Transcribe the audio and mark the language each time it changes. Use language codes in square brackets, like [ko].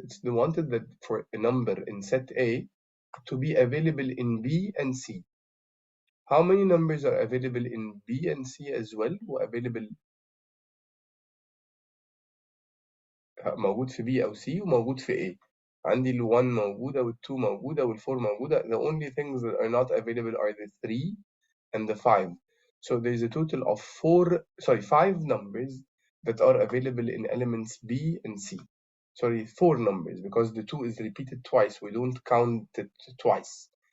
[en] It's the wanted that for a number in set A to be available in B and C. How many numbers are available in B and C as well وavailable [ar] موجود في B أو C وموجود في A. عندي ال 1 موجودة وال 2 موجودة وال 4 موجودة. [en] The only things that are not available are the 3 and the 5. So there is a total of 5 numbers that are available in elements B and C. Sorry, 4 numbers because the 2 is repeated twice. We don't count it twice.